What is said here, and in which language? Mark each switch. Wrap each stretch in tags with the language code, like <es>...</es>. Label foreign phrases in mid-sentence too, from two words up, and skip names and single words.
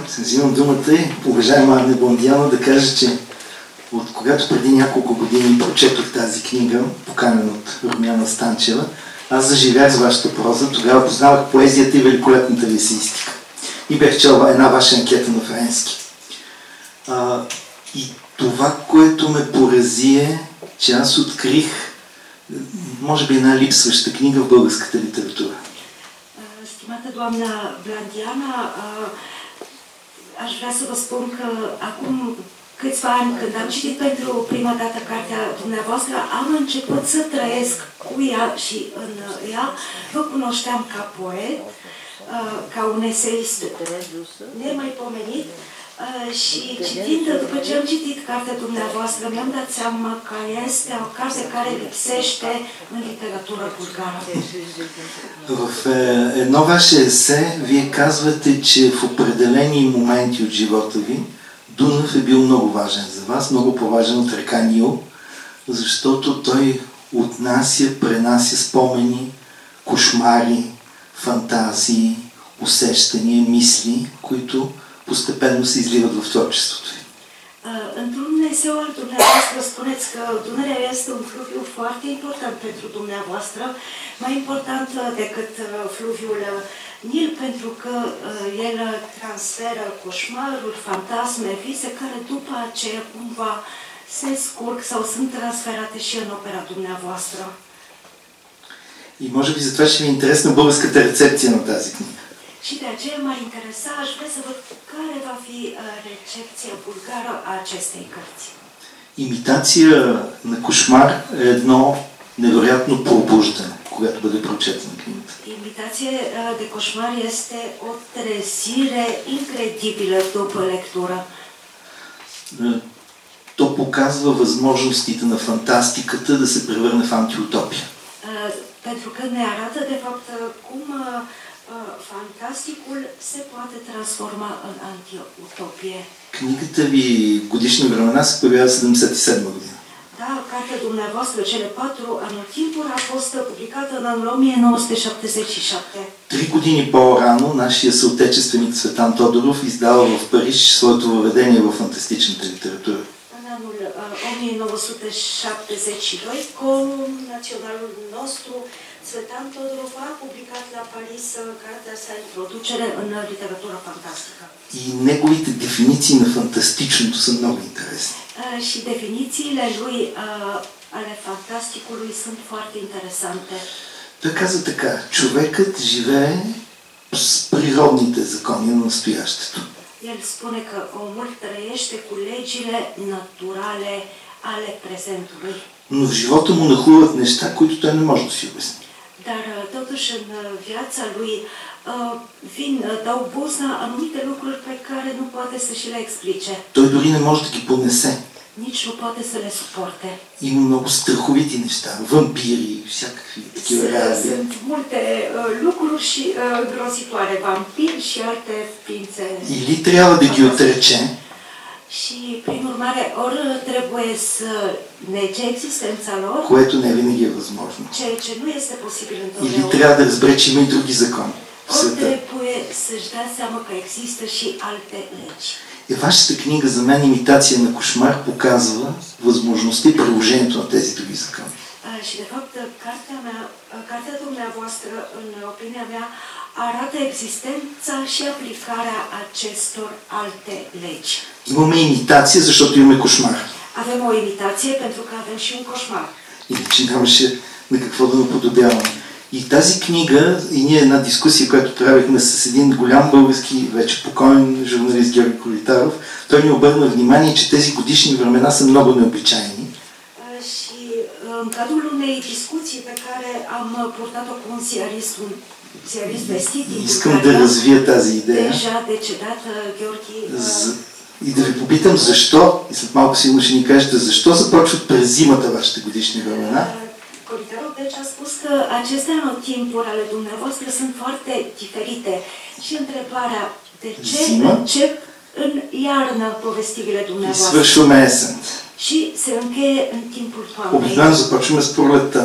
<bg>Взимам думата и уважаема Ана Бландиана да кажа, че от когато преди няколко години прочетох тази книга, поканена от Румяна Станчева, аз заживях с вашата проза, тогава познавах поезията и великолепната ви есеистика. И бях чел една ваша анкета на френски. И това, което ме порази е, че аз открих, може би, една липсваща книга в българската литература.</bg> <ro>Stimată doamna Blandiana, aș vrea să vă spun că acum câțiva ani, când am citit pentru prima dată cartea dumneavoastră, am început să trăiesc cu ea și în ea. Vă cunoșteam ca poet, ca un eseist nemaipomenit și citind, după ce am citit cartea dumneavoastră, mi-am dat seama că este o carte care lipsește în literatura bulgară.</ro> <bg>В едно ваше есе вие казвате, че в определени моменти от живота ви Дунав е бил много важен за вас, много по-важен от река Нил, защото той пренася спомени, кошмари, фантазии, усещания, мисли, които постепенно се изливат в творчеството ви.</bg> <ro>Într-un eseu al dumneavoastră spuneți că Dunărea este un fluviu foarte important pentru dumneavoastră, mai important decât fluviul Nil, pentru că el transferă coșmaruri, fantasme, vise, care după aceea cumva se scurg sau sunt transferate și în opera dumneavoastră.</ro> <bg>И може би затова ще ви е интересна българската рецепция на тази книга.</bg> <ro>Și de aceea m-ar interesa, aș vrea să văd care va fi recepția bulgară a acestei cărți.</ro> <bg>Имитация на кошмар е едно невероятно пробуждане, когато бъде прочетена книгата.</bg> <ro>Imitație de coșmar este o trezire incredibilă după lectură.</ro> <bg>То показва възможностите на фантастиката да се превърне в антиутопия.</bg> <ro>Pentru că ne arată, de fapt, cum fantasticul se poate transforma în antiutopie.</ro> <bg>Книгата ви Годишни времена се появява в 1977 година.</bg> <ro>Da, cartea dumneavoastră, Cele 4 anotimpuri, a fost publicată în anul 1977.</ro> <bg>3 години по-рано нашия съотечественик Цветан Тодоров издава в Париж своето въведение в фантастичната литература.</bg> <ro>În anul 1972, connaționalul nostru, Цветан Тодоров, a publicat la Paris cartea sa Introducere în literatura fantastică.</ro> <bg>И неговите дефиниции на фантастичното са много интересни.</bg> <ro>Și definițiile lui ale fantasticului sunt foarte interesante.</ro> <bg>Той каза така: човекът живее с природните закони на настоящето.</bg> <ro>El spune că omul trăiește cu legile naturale ale prezentului.</ro> <bg>Но в живота му нахлуват неща, които той не може да си обясни.</bg> <ro>Dar totuși în viața lui dau buzna anumite lucruri pe care nu poate să și le explice.</ro> <bg>Той дори не може да ги понесе.</bg> <ro>nici nu poate să le suporte.</ro> <bg>Има много страховити неща, вампири, всякакви такива реалии.</bg> <ro>Sunt multe lucruri și grozitoare, vampiri și alte ființe.</ro> <bg>Или трябва да ги отрече,</bg> <ro>Și, prin urmare, ori trebuie să nege existența lor,</ro> <bg>което не винаги е възможно.</bg> <ro>ceea ce nu este posibil</ro> <bg>Или</bg> <ro>întotdeauna.</ro> <bg>трябва да разбере, че има и други закони в</bg> <ro>Ori</ro> <bg>света.</bg> <ro>trebuie să-și dea seama că există și alte legi.</ro> <bg>И вашата книга, за мен, Имитация на кошмар, показва възможността и приложението на тези други закони.</bg> <ro>Și, de fapt, cartea dumneavoastră, în opinia mea, arată existența și aplicarea acestor alte legi.</ro> <bg>Имаме имитация, защото имаме кошмар.</bg> <ro>Avem o imitație pentru că avem și un coșmar.</ro> <bg>Иначе нямаше на какво да наподобяваме. И тази книга, и ние една дискусия, която правихме с един голям български, вече покоен журналист Георги Колитаров, той ни обърна внимание, че тези годишни времена са много необичайни.</bg> <ro>Și în cadrul unei discuții pe care am purtat-o cu un ziarist vestit din</ro> <bg>Искам да</bg> <ro>Bulgaria,</ro> <bg>развия тази идея</bg> <ro>deja decedat Gheorghi,</ro> <bg>и да ви попитам защо, и след малко сигурно ще ни кажете, защо започват през зимата вашите годишни времена.</bg> <ro>Colitarul deci a spus că aceste anotimpuri ale dumneavoastră sunt foarte diferite. Și întrebarea, de ce încep în iarnă povestirile</ro> <bg>И</bg> <ro>dumneavoastră</ro> <bg>свършваме есен.</bg> <ro>și se încheie în timpul toamnei?</ro> <bg>Обикновено започваме с пролетта,</bg>